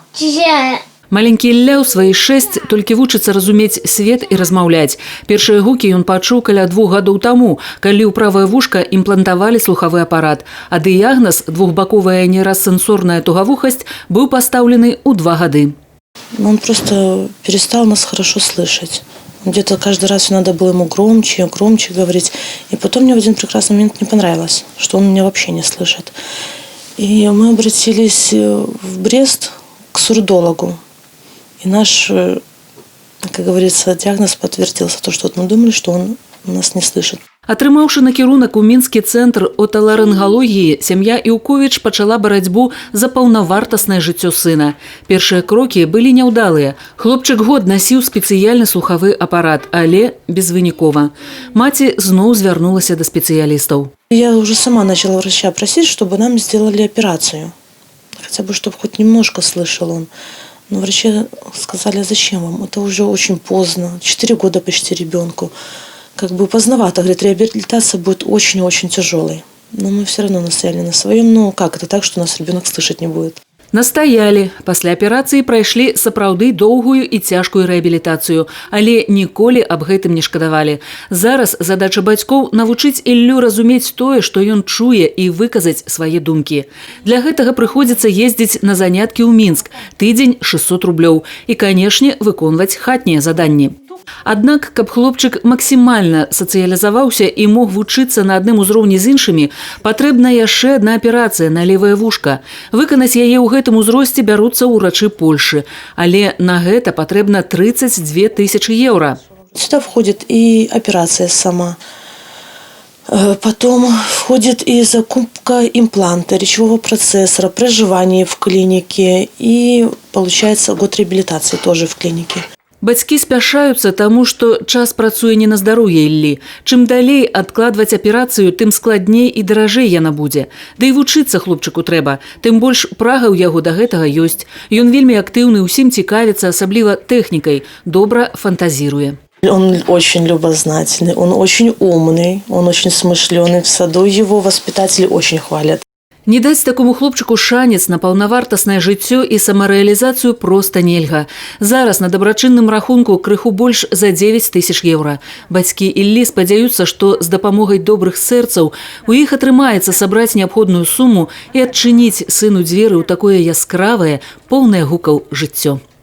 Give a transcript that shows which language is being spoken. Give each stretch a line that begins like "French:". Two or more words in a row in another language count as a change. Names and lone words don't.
Belarusian: Маленькі Ілля ў свае 6 толькі вучыцца разумець свет і размаўляць. Першыя гукі ён пачуў каля 2 гадоў таму, калі ў правае вушка імплантавалі слухавы апарат, а дыягназ двухбаковая нейрасэнсорная тугавухасць быў пастаўлены ў 2 гады.
Russian: Он просто перестал нас хорошо слышать. Где-то каждый раз надо было ему громче говорить. И потом мне в один прекрасный момент не понравилось, что он меня вообще не слышит. И мы обратились в Брест к сурдологу. И наш, как говорится, диагноз подтвердился. То, что мы думали, что он нас не слышит.
Belarusian: Атрымаўшы накірунак у мінскі цэнтр оталарынгологіі, сям'я Іўковіч пачала барацьбу за паўнавартаснае жыццё сына. Першыя крокі былі няўдалыя. Хлопчык год насіў спецыяльны слухавы апарат, але безвынікова. Маці зноў звярнулася да спецыялістаў.
Russian: Я уже сама начала врача просить, чтобы нам сделали операцию. Хотя бы, чтобы хоть немножко слышал он. Но врачи сказали, зачем вам? Это уже очень поздно. 4 года почти ребенку. Как бы поздновато. Говорит, реабилитация будет очень-очень тяжелой. Но мы все равно настояли на своем. Ну, как это так, что у нас ребенок слышать не будет?
Belarusian: Настаялі. Пасля аперацыі прайшлі сапраўды доўгую і цяжкую рэабілітацыю, але ніколі аб гэтым не шкадавалі. Зараз задача бацькоў навучыць Іллю разумець тое, што ён чуе, і выказаць свае думкі. Для гэтага прыходзіцца ездзіць на заняткі ў Мінск, тыдзень 600 рублёў і, канешне, выконваць хатнія заданні. Аднак, каб хлопчык максімальна сацыялізаваўся і мог вучыцца на адным узроўні з іншымі, патрэбна яшчэ адна аперацыя на левае вушка. Выканаць яе ў гэтым узросце бяруцца ўрачы Польшы. Але на гэта патрэбна 32 тысячи еўра.
Russian: Сюда входит и операция сама. Потом входит и закупка импланта, речевого процессора, проживание в клинике и, получается, год реабилитации тоже в клинике.
Belarusian: Бацькі спяшаюцца, таму што час працуе не на здароўе Іллі. Чым далей адкладваць аперацыю, тым складней і даражэй яна будзе. Да і вучыцца хлопчыку трэба. Тым больш прага ў яго да гэтага ёсць. Ён вельмі актыўны, усім цікавіцца, асабліва тэхнікай, добра фантазіруе.
Russian: Он очень любознательный, он очень умный, он очень смышленый. В саду его воспитатели очень хвалят.
Belarusian: Не даць такому хлопчыку шанец на паўнавартаснае жыццё і самарэалізацыю проста нельга. Зараз на дабрачынным рахунку крыху больш за 9 тысяч еўра. Бацькі Іллі спадзяюцца, што з дапамогай добрых сэрцаў у іх атрымаецца сабраць неабходную суму і адчыніць сыну дзверы ў такое яскравае, поўнае гукаў жыццё.